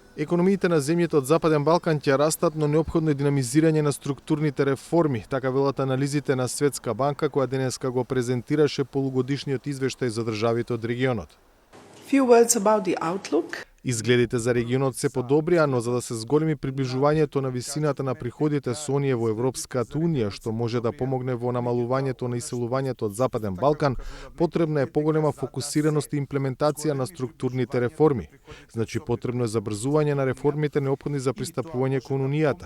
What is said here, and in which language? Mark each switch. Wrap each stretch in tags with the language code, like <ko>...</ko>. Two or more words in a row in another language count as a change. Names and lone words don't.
<mk>Економиите на земјите од Западен Балкан ќе растат, но неопходно е динамизирање на структурните реформи, така велат анализите на Светска банка, која денеска го презентираше полугодишниот извештај за државите од регионот.</mk> <en>Few words about the outlook.</en> <mk>Изгледите за регионот се подобрија, но за да се зголеми приближувањето на висината на приходите со оние во Европската унија, што може да помогне во намалувањето на иселувањето од Западен Балкан, потребна е поголема фокусираност и имплементација на структурните реформи. Значи потребно е забрзување на реформите неопходни за пристапување кон унијата.</mk>